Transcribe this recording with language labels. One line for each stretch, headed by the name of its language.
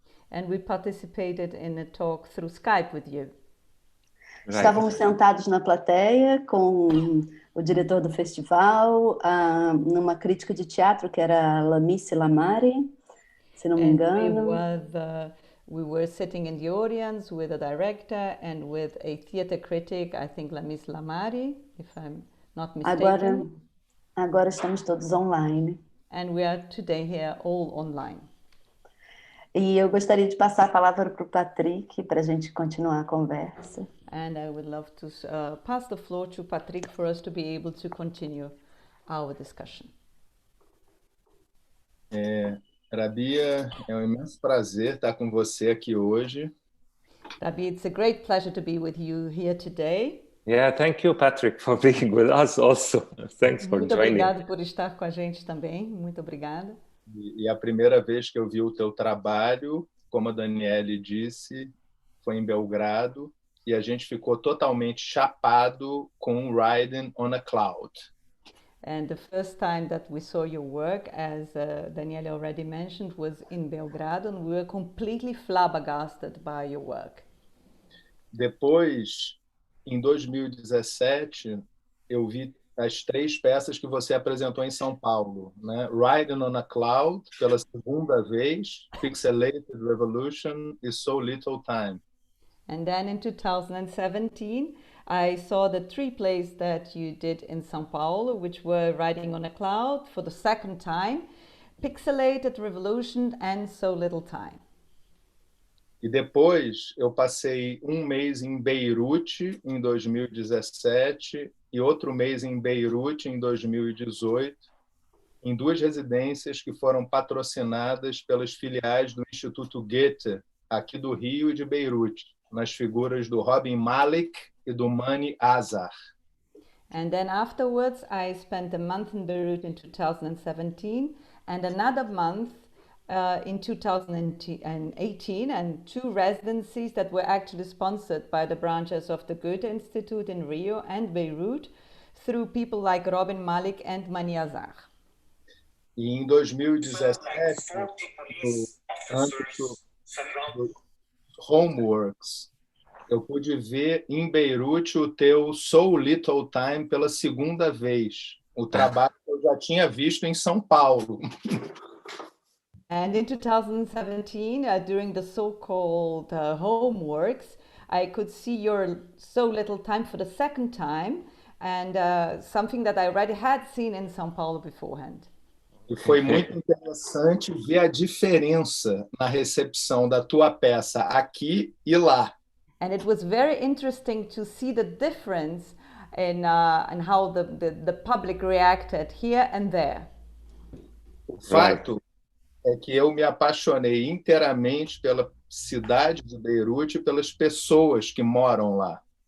English: And we participated in a talk through Skype with you. Right.
Portuguese: Estávamos sentados na plateia com o diretor do festival, numa crítica de teatro que era Lamis Lamari, se não me engano.
English: We were sitting in the audience with a director and with a theater critic, I think Lamis Lamari, if I'm not mistaken.
Portuguese: Agora estamos todos online.
English: And we are today here all online.
Portuguese: E eu gostaria de passar a palavra para o Patrick para a gente continuar a conversa.
English: And I would love to pass the floor to Patrick for us to be able to continue our discussion.
Portuguese: Rabia, é um imenso prazer estar com você aqui hoje.
English: Rabia, it's a great pleasure to be with you here today. Yeah, thank you, Patrick, for being with us also. Thanks for
Portuguese: Muito
English: joining.
Portuguese: Obrigado por estar com a gente também. Muito obrigada. E a primeira vez que eu vi o teu trabalho, como a Daniele disse, foi em Belgrado, e a gente ficou totalmente chapado com Riding on a Cloud.
English: And the first time that we saw your work, as Daniele already mentioned, was in Belgrado, and we were completely flabbergasted by your work.
Portuguese: Depois, em 2017, eu vi as 3 peças que você apresentou em São Paulo, né? Riding on a Cloud, pela segunda vez, Pixelated Revolution e So Little Time.
English: And then in 2017, I saw the 3 plays that you did in São Paulo, which were Riding on a Cloud for the second time, Pixelated Revolution and So Little Time.
Portuguese: E depois eu passei um mês em Beirute, em 2017, e outro mês em Beirute, em 2018, em 2 residências que foram patrocinadas pelas filiais do Instituto Goethe, aqui do Rio e de Beirute, nas figuras do Robin Malik e do Mani Azar.
English: And then afterwards, I spent a month in Beirut in 2017 and another month in 2018, and 2 residencies that were actually sponsored by the branches of the Goethe Institute in Rio and Beirut through people like Robin Malik and Mani Azar.
Portuguese: E em 2017, no âmbito do Homeworks, eu pude ver em Beirute o teu So Little Time pela segunda vez. O trabalho que eu já tinha visto em São Paulo.
English: And in 2017, during the so-called Homeworks, I could see your So Little Time for the second time, and something that I already had seen in São Paulo beforehand.
Portuguese: E foi muito interessante ver a diferença na recepção da tua peça aqui e lá.
English: And it was very interesting to see the difference in how the public reacted here and there.
Portuguese: O fato é que eu me apaixonei inteiramente pela cidade de Beirute e pelas pessoas que moram lá.